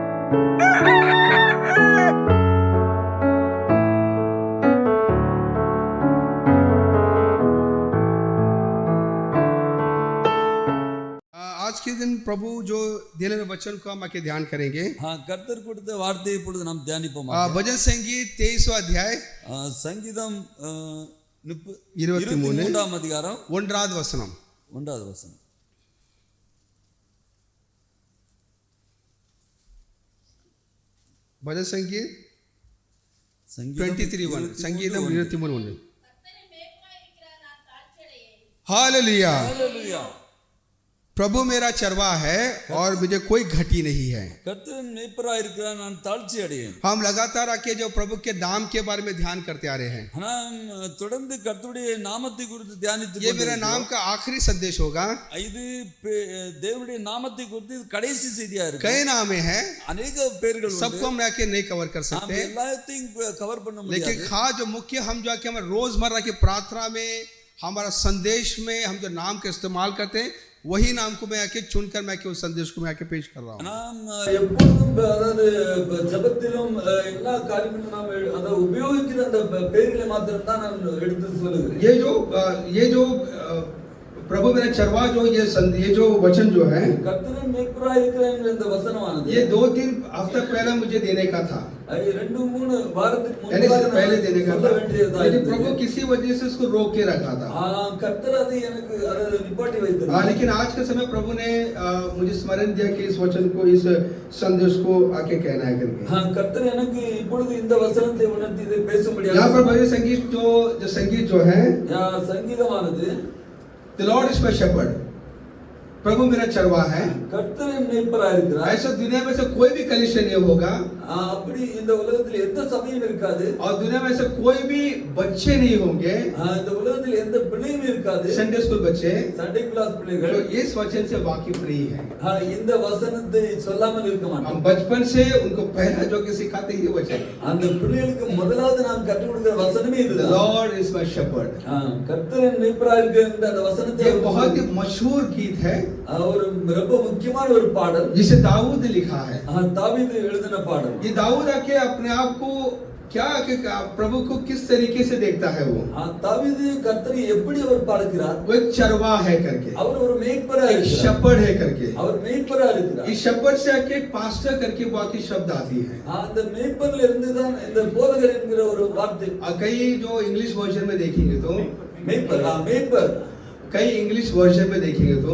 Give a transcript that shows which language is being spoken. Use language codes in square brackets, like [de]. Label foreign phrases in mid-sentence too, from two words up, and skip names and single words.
[hi] आज के दिन प्रभु जो दिए हुए वचन को हम आके ध्यान करेंगे। [ta] கர்த்தர் கொடுத்த வார்த்தையை இப்பொழுது நாம் தியானிப்போம். [hi] भजन संगीत 23वां अध्याय [ta] சங்கீதம் 23 23ஆம் அதிகாரம் 1வது வசனம். 1வது வசனம். [hi] भजन संगीत [ta] சங்கீதம் [hi] 23:1 संगीதம் 23:1. हालेलुया। [ta] ஹalleluya. [hi] प्रभु मेरा चरवा है और मुझे कोई घटी नहीं है। [ta] கர்த்தர் மேய்ப்பராய் இருக்கிறார், நான் தாழ்ச்சி அடையேன். [hi] हम लगातार आके जो प्रभु के नाम के बारे में ध्यान करते आ रहे हैं। [ta] நாம் தொடர்ந்து கர்த்தருடைய நாமத்தை குறித்து தியானித்து [hi] ये मेरा नाम का आखिरी संदेश होगा। [ta] இது தேவனுடைய நாமத்தை குறித்து கடைசி செய்தியா இருக்கு. [hi] कई नाम है, [ta] अनेक पेர்கள் உண்டு. [hi] सबको हम आके नहीं कवर कर सकते, [ta] எல்லாத்தையும் கவர் பண்ண முடியாது. [hi] लेकिन खास जो मुख्य हम जो आके हमारे रोजमर्रा की प्रार्थना में, हमारा संदेश में हम जो नाम का इस्तेमाल करते हैं, वही नाम को मैं आके चुनकर मैं उस संदेश को मैं आके पेश कर रहा हूँ. [ta] நாம் எப்பொழுதும் அதாவது ஜெபத்திலும் எல்லா காரியங்களும் நாம் அத உபயோகிக்கிற அந்த பெயர்களை மாத்திரம் தான் நான் எடுத்து சொல்லுகிறேன். [hi] ये जो प्रभु मेरा चरवा जो ये जो वचन जो है, [ta] கர்த்தர் மேய்ப்பராய் இருக்கிறார் என்ற வசனமானது [hi] ये 2-3 हफ्ते पहले मुझे देने का था, [ta] 2-3 வாரத்துக்கு [hi] यानी [ta] முன்னாடி [hi] पहले देने का था, लेकिन प्रभु प्रभु किसी वजह से उसको रोक के रखा था. [ta] கர்த்தர் அது எனக்கு அத நிப்பாட்டி வைத்தார். [hi] लेकिन आज के समय प्रभु ने मुझे स्मरण दिया कि इस वचन को, इस संदेश को आके कहना है करके. [ta] கர்த்தர் எனக்கு இப்பொழுது இந்த வசனத்தை உணர்த்தி இதை பேசும்படியாக. [hi] यहाँ पर भजन संगीत जो है, [ta] சங்கீதமானது [en] The Lord is my shepherd, [hi] प्रभु मेरा चरवा है. [ta] கர்த்தர் மேய்ப்பராய் இருக்கிறார். [hi] ऐसा दुनिया में से कोई भी कलीसिया नहीं होगा, [ta] அப்படி இந்த உலகத்தில் எந்த சபையும் இருக்காது, [hi] और दुनिया में से कोई भी बच्चे नहीं होंगे, [ta] இந்த उलगத்தில் எந்த பிள்ளையும் இருக்காது, [en] Sunday school [hi] बच्चे, [en] Sunday class [ta] பிள்ளைகள் [hi] जो इस वचन से वाकिफ नहीं है. [ta] இந்த வசனத்தை சொல்லாமல் இருக்க மாட்டாங்க. [hi] हम बचपन से उनको पहला जो कि सिखाते हैं ये वचन, [ta] அந்த பிள்ளைகளுக்கு முதலாவது நாம் கற்றுக் கொடுக்கிற வசனமே [en] The [ta] இதுதான். [en] Lord is my shepherd. [ta] கர்த்தர் மேய்ப்பராய் இருக்கிற அந்த வசனத்தை, [hi] ये बहुत ही मशहूर गीत है, [ta] ஒரு ரொம்ப முக்கியமான ஒரு பாடல், [hi] जिसे दाऊद ने लिखा है. [ta] தாவீது எழுதின பாடல். [hi] ये दाऊद आके अपने आप को क्या कि प्रभु को किस तरीके से देखता है, वो [ta] தாவீது கர்த்தரை எப்படி அவர் பார்க்கிறார், [hi] वो एक चरवा है करके, [ta] அவர் ஒரு மேய்ப்பராய் [hi] एक [ta] இருக்கிறார், [hi] shepherd है करके. [ta] அவர் மேய்ப்பராய் இருக்கிறார். [hi] इस shepherd से आके पास्टर करके बाकी शब्द आती है. [ta] அந்த மேய்ப்பர்ல இருந்து தான் இந்த போதகர் என்கிற ஒரு வார்த்தை. [hi] कई जो [en] English version [hi] में देखेंगे तो [ta] மேய்ப்பர், மேய்ப்பர் [hi] कई [en] English version [hi] में देखेंगे तो